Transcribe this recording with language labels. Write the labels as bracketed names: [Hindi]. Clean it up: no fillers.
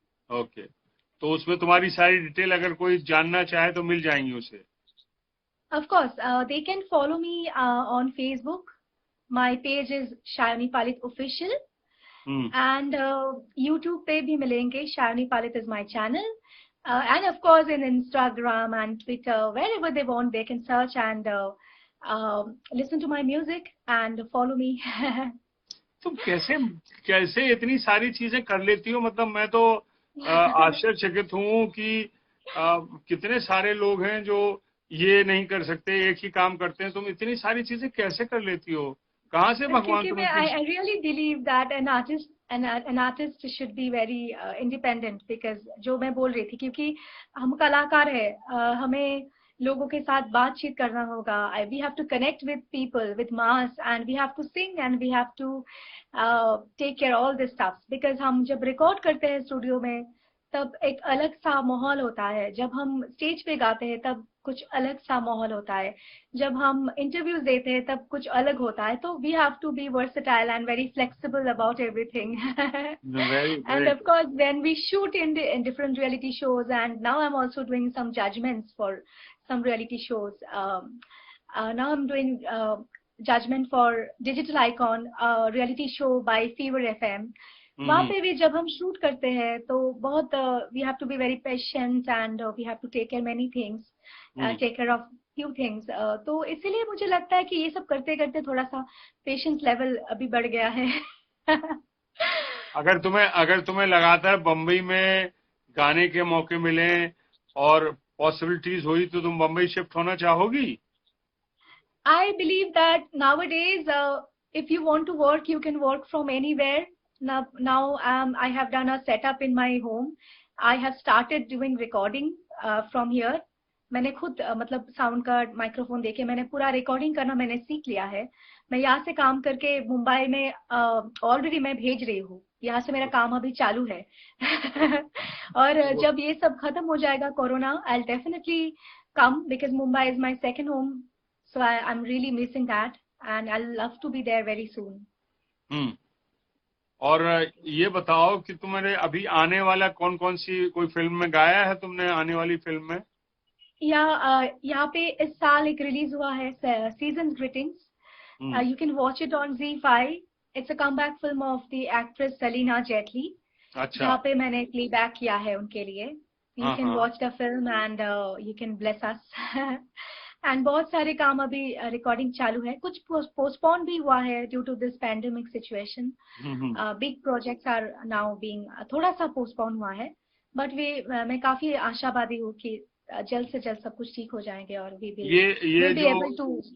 [Hindi] Okay, तो उसमें तुम्हारी सारी डिटेल अगर कोई जानना चाहे तो मिल जाएंगी उसे? [English] Of course, they can follow me on Facebook. My page is Shayani Palit Official. Hmm. [Hindi] And YouTube पे भी मिलेंगे. [English] Shayani Palit is my channel. And of course in Instagram and Twitter, wherever they want, they can search and listen to my music and follow me. [Hindi] तुम कैसे कैसे इतनी सारी चीजें कर लेती हो? मतलब मैं तो आश्चर्यचकित हूँ कि कितने सारे लोग हैं जो ये नहीं कर सकते, एक ही काम करते हैं। तुम इतनी सारी चीजें कैसे कर लेती हो? कहाँ से भगवान क्योंकि तुम्हें मैं इतनी? [English] I really believe that an artist should be very independent, because [Hindi] जो मैं बोल रही थी, क्योंकि हम कलाकार है, हमें लोगों के साथ बातचीत करना होगा. [English] We have to connect with people, with mass, and we have to sing, and we have to take care all this stuff. [Hindi] Because हम जब रिकॉर्ड करते हैं स्टूडियो में, तब एक अलग सा माहौल होता है. जब हम स्टेज पे गाते हैं तब कुछ अलग सा माहौल होता है. जब हम इंटरव्यूज देते हैं तब कुछ अलग होता है. [English] तो we have to be versatile and very flexible about everything. Very, And very of course, when we shoot in different reality shows, and now I'm also doing some judgments for some reality shows. Now I'm doing judgment for Digital Icon, reality show by Fever FM. [Hindi] वहाँ पे भी जब हम shoot करते हैं तो बहुत [English] We have to be very patient and we have to take care many things, take care of few things. [Hindi] तो इसीलिए मुझे लगता है कि ये सब करते करते थोड़ा सा पेशेंस लेवल अभी बढ़ गया है. अगर तुम्हें लगातार बम्बई में गाने के मौके मिले और पॉसिबिलिटीज हुई तो तुम बम्बई शिफ्ट होना चाहोगी? [English] I believe that nowadays, if you want to work, you can work from anywhere. Now I have done a setup in my home. I have started doing recording from here. [Hindi] मैंने खुद मतलब sound का microphone देके मैंने पूरा recording करना मैंने सीख लिया है. मैं यहाँ से काम करके मुंबई में ऑलरेडी मैं भेज रही हूँ. यहाँ से मेरा काम अभी चालू है. और जब ये सब खत्म हो जाएगा corona, [English] I'll definitely come because Mumbai is my second home. So I'm really missing that, and I'll love to be there very soon. [Hindi] और ये बताओ कि तुम्हारे अभी आने वाला कौन सी कोई फिल्म में गाया है तुमने आने वाली फिल्म में? यहाँ पे इस साल एक रिलीज हुआ है, Season's Greetings. [English] You can watch it on ZEE5. It's a comeback film of the actress Salina Jetli. [Hindi] अच्छा. जहाँ पे मैंने प्लेबैक किया है उनके लिए. [English] You can watch the film and you can bless us. [Hindi] And बहुत सारे काम अभी रिकॉर्डिंग चालू है. कुछ पोस्टपोन भी हुआ है [English] Due to this pandemic situation. Big projects are now being [Hindi] थोड़ा सा [English] Postpone हुआ है. [Hindi] बट मैं काफी आशावादी हूँ कि जल्द से जल्द सब कुछ ठीक हो जाएंगे और [English] We will be able to.